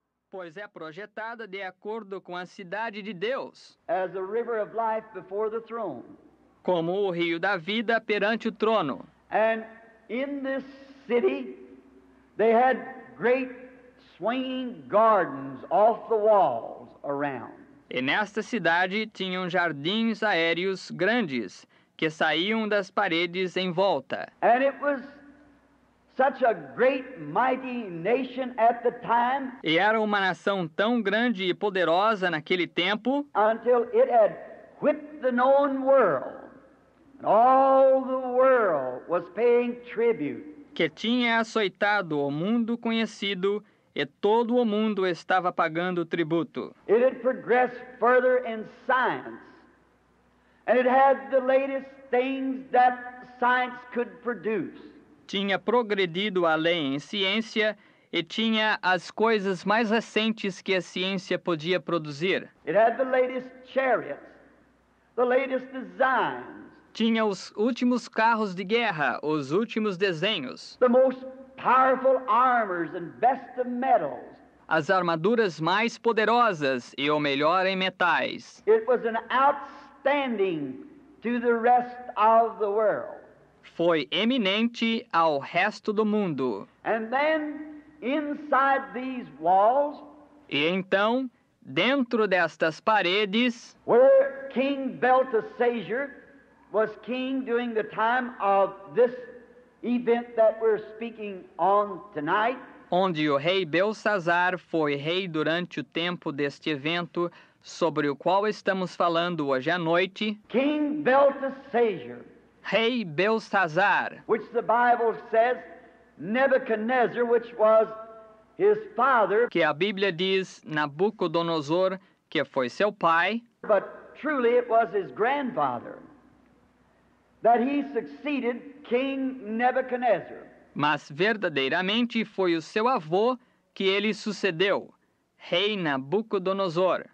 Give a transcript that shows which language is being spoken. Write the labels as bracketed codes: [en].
[pt] pois é projetada de acordo com a cidade de Deus, [en] as a river of life before the throne. [pt] como o rio da vida perante o trono. [en] And in this city, they had great swinging gardens off the walls around. [pt] E nesta cidade tinham jardins aéreos grandes que saíam das paredes em volta. [en] And it was such a great, mighty nation at the time [pt] E era uma nação tão grande e poderosa naquele tempo, [en] until it had whipped the known world. And all the world was paying tribute. [pt] que tinha açoitado o mundo conhecido, e todo o mundo estava pagando tributo. [en] It had progressed further in science. And it had the latest things that science could produce. [pt] Tinha progredido além em ciência e tinha as coisas mais recentes que a ciência podia produzir. [en] It had the latest chariots, the latest designs, [pt] Tinha os últimos carros de guerra, os últimos desenhos, [en] the most powerful armors and best of metals. [pt] as armaduras mais poderosas e o melhor em metais. [en] It was an outstanding to the rest of the world. [pt] Foi eminente ao resto do mundo. [en] And then inside these walls, [pt] E então, dentro destas paredes, [en] where King Belteshazzar was king during the time of this event that we're speaking on tonight, [pt] onde o rei Belsazar foi rei durante o tempo deste evento sobre o qual estamos falando hoje à noite, [en] King Belteshazzar, [pt] rei Belsazar, [en] which the Bible says Nebuchadnezzar, which was his father, [pt] que a Bíblia diz Nabucodonosor, que foi seu pai, [en] but truly it was his grandfather, that he succeeded King Nebuchadnezzar. [pt] mas verdadeiramente foi o seu avô que ele sucedeu, rei Nabucodonosor.